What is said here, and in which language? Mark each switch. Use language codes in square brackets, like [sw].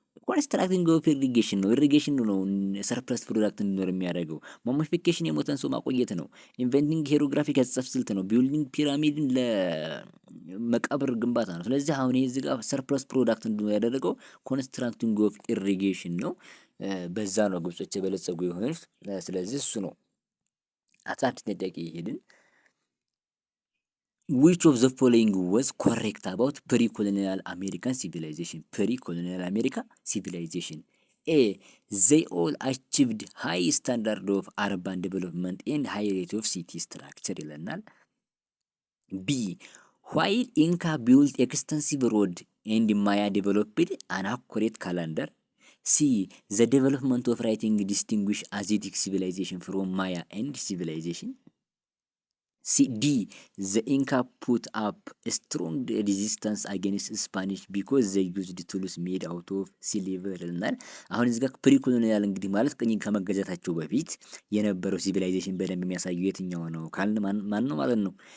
[am] ኮንስትራክቲንግ ኦፍ ኢሪጌሽን ነው። ኢሪጌሽን ነው ሰርፕለስ ፕሮዳክት እንዲኖር የሚያደርገው። ማሞፊኬሽን የሞተን ሰው ማቆየት ነው። ኢንቨንቲንግ ሄሮግራፊክ ያጻፍ ስልት ነው። ቢልዲንግ ፒራሚድን ለመቃብር ግንባታ ነው። ስለዚህ አሁን ይሄ እዚህ ጋር ሰርፕለስ ፕሮዳክት እንዲኖር ያደረገው ኮንስትራክቲንግ ኦፍ ኢሪጌሽን ነው። በዛ ነው ግብጾች የበለጸጉ የሆኑት። ስለዚህ እሱ ነው። 16ኛ ጥያቄ ይሄድን [en] which of the following was correct about pre-colonial American civilization? Pre-colonial America civilization. A they all achieved high standard of urban development and high rate of city structure ይለናል። B while Inca built extensive road and Maya developed an accurate calendar. ሲ ዘ ዴቨሎፕመንት ኦፍ ራይቲንግ ዲስቲንጉሽ አዚቲክ ሲቪላይዜሽን ፍሮም ማያ ኤንድ ሲቪላይዜሽን። ዲ ዘ ኢንካ ፑት አፕ ስትሮንግ ሬዚስታንስ አጌንስት ስፓኒሽ ቢኮዝ ዘ ዩዝድ ቱልስ ሜድ አውት ኦፍ ሲልቨር ይልናል። [am] አሁን እዚህ ጋር ፕሪኮሎኒያል እንግዲህ ማለት ቅኝ ከመገዛታቸው በፊት የነበረው ሲቪላይዜሽን በደንብ የሚያሳየው የትኛው ነው ካልን ማን ነው ማለት ነው?